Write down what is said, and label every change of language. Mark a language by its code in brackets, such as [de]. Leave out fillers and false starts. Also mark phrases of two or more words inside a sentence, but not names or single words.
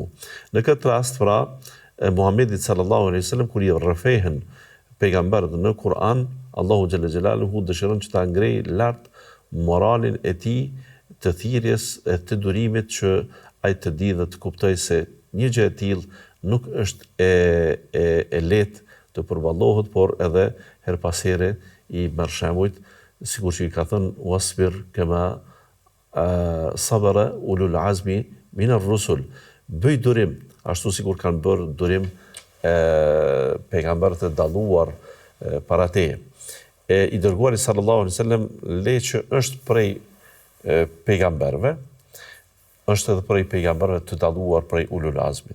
[sq] Në këtë rast pra Muhammedit [ar] صلى الله عليه وسلم [sq] kur i rrëfehen pejgamberët në Kur'an, Allahu [ar] جل جلاله [sq] dëshiron që ta ngrejë lart moralin e tij të thirrjes, të durimit që ai të di dhe të kuptoj se një gjë e tillë nuk është e lehtë të përballohet, por edhe her pas here i merr shembujt, sikur që i ka thënë [ar] واصبر كما صبر أولو العزم من الرسل. [sq] Bëj durim, ashtu sikur kanë bërë durim pejgamberët e dalluar para teje. I dërguari [ar] صلى الله عليه وسلم [sq] le që është prej pejgamberëve, është edhe prej pejgamberëve të dalluar prej [ar] أولي العزم.